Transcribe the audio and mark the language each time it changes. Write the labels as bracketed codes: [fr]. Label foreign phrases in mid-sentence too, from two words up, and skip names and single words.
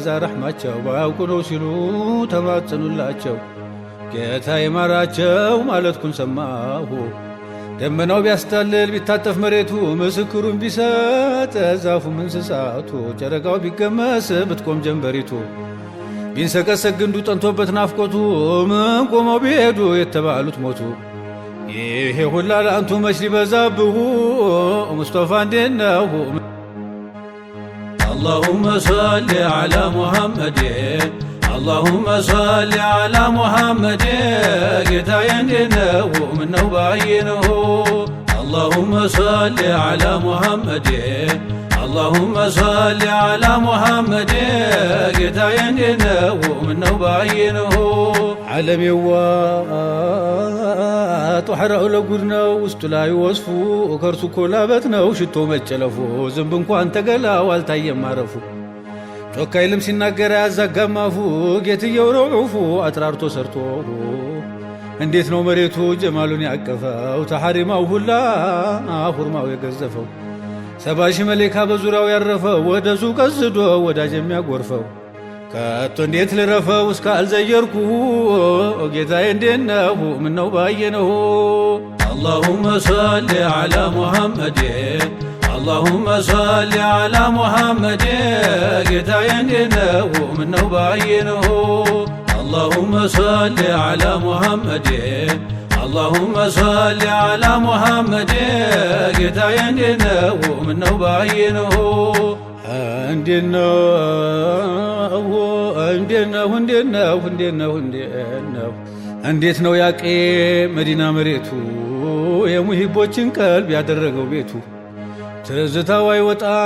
[am] ረሕማቸው ባያውቁ ነው ሲሉ ተማጸኑላቸው ጌታ ይማራቸው ማለትኩን ሰማሁ ደመናው ቢያስታልል ቢታጠፍ መሬቱ ምስክሩን ቢሰጥ ዛፉም እንስሳቱ ጨረቃው ቢገመስ ብትቆም ጀንበሪቱ ቢንሰቀሰቅ ግንዱ ጠንቶበት ናፍቆቱ ምን ቆመው ቢሄዱ የተባሉት ሞቱ ይሄ ሁላ ለአንቱ መች ሊበዛብሁ ሙስጠፋ እንዴነሁ [ar] اللهم صل على محمد اللهم صل على محمد [am] ጌታዬ እንዴነሁ ምነው ባየነሁ [ar] اللهم صل على محمد اللهم صل على محمد [am] ጌታዬ እንዴነሁ ምነው ባየነሁ ዓለም የዋ ጧሕራው ለጉድ ነው ውስጡ ላይ ወስፉ ከርሱ ኮላበት ነው ሽቶ መጨለፉ ዝንብ እንኳን ተገላው አልታየም ማረፉ ጮካ ይልም ሲናገር ያዛጋማፉ ጌትየው ረዑፉ አጥራርቶ ሰርቶ እንዴት ነው መሬቱ ጀማሉን ያቀፈው ተሐሪማው ሁላ ሁርማው የገዘፈው 70 ሺህ መሌካ በዙሪያው ያረፈው ወደሱ ቀስዶ ወዳጅ የሚያጎርፈው ከቶ እንዴት ልረፈው እስካልዘየርኩሁ ጌታዬ እንዴነሁ ምነው ባየነሁ [ar] اللهم صل على محمد اللهم صل على محمد [am] ጌታዬ እንዴነሁ ምነው ባየነሁ [ar] اللهم صل على محمد اللهم صل على محمد [am] ጌታዬ እንዴነሁ ምነው ባየነሁ እንዴት ነው ያቄ መዲና መሬቱ የሙሂቦችን ቀልብ ያደረገው ቤቱ ትዝታው አይወጣም